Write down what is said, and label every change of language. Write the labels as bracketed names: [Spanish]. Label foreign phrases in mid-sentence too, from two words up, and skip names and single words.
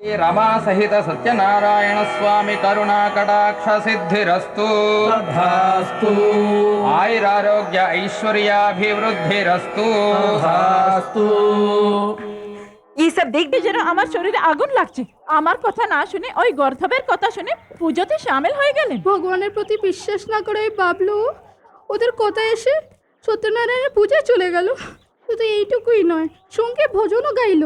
[Sanskrit] रामासहित सत्यनारायण स्वामी करुणा कटाक्ष सिद्धिरस्तु तथास्तु आयुरारोग्य ऐश्वर्याभिवृद्धिरस्तु तथास्तु। [Bangla] এই সব দেখবে যেন আমার শরীরে আগুন লাগছে। আমার কথা না শুনে ওই গর্ধবের কথা শুনে পুজোতে সামিল হয়ে গেলেন। ভগবানের প্রতি বিশ্বাস না করে ওই বাবলু ওদের কথা এসে সত্যনারায়ণের পূজায় চলে গেল। শুধু এইটুকুই নয়, সঙ্গে ভজনও গাইলো।